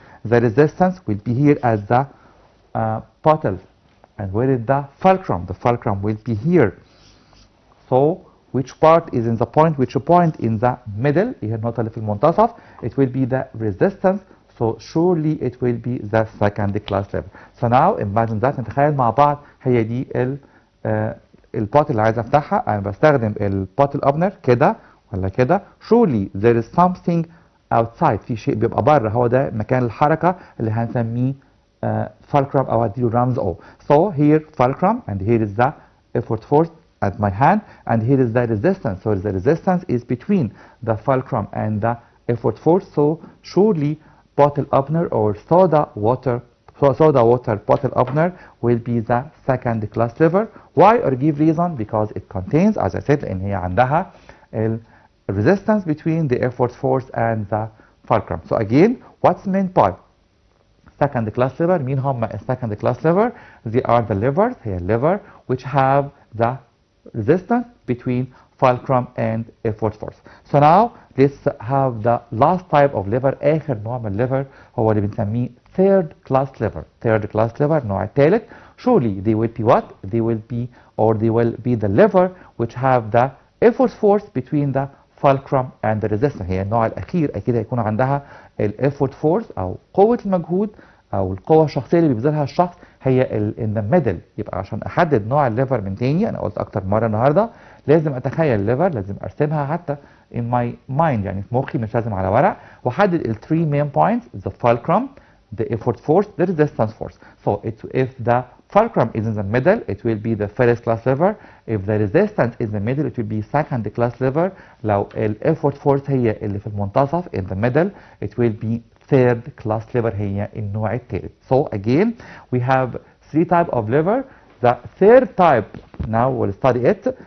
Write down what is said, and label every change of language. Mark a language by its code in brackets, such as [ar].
[en] The resistance will be here at the bottle. And where is the fulcrum? The fulcrum will be here. So which part is in the point? Which point in the middle? [ar] هي النقطة اللي في المنتصف. [en] It will be the resistance. So surely it will be the second class liver. So now imagine that. [ar] نتخيل مع بعض هي دي البوت اللي عايز افتحها. انا بستخدم البوت الاوبنر كده ولا كده. [en] Surely there is something outside. [ar] في شيء بيبقى بره. هو ده مكان الحركة اللي هنسميه fulcrum او هديله رمز O. [en] So here fulcrum and here is the effort force at my hand and here is the resistance. So the resistance is between the fulcrum and the effort force. So surely bottle opener or soda water bottle opener will be the second class lever. Why or give reason? Because it contains, as I said, [ar] لأن هي عندها [en] resistance between the effort force and the fulcrum. So again, what's meant by second class lever? [ar] مين هم [en] second class lever? They are the levers, هي lever which have the resistance between fulcrum and effort force. So now let's have the last type of lever. [ar] آخر نوع من lever هو اللي بنسميه third class lever. [en] Third class lever [ar] النوع الثالث. [en] Surely they will be what? They will be the lever which have the effort force between the fulcrum and the resistance. [ar] هي النوع الأخير أكيد هيكون عندها effort force أو قوة المجهود أو القوة الشخصية اللي بيبذلها الشخص هي [en] in the middle. [ar] يبقى عشان أحدد نوع الليفر من تاني، أنا قلت أكتر مرة النهاردة، لازم أتخيل الليفر، لازم أرسمها حتى [en] in my mind [ar] يعني في مخي، مش لازم على ورق، وأحدد ال 3 main points: [en] the fulcrum, the effort force, the resistance force. So if the fulcrum is in the middle, it will be the first class lever. If the resistance is in the middle, it will be second class lever. لو ال effort force [ar] هي اللي في المنتصف [en] in the middle, it will be third class lever [ar] هي النوع الثالث. [en] So again we have 3 types of lever. The third type, now we'll study it.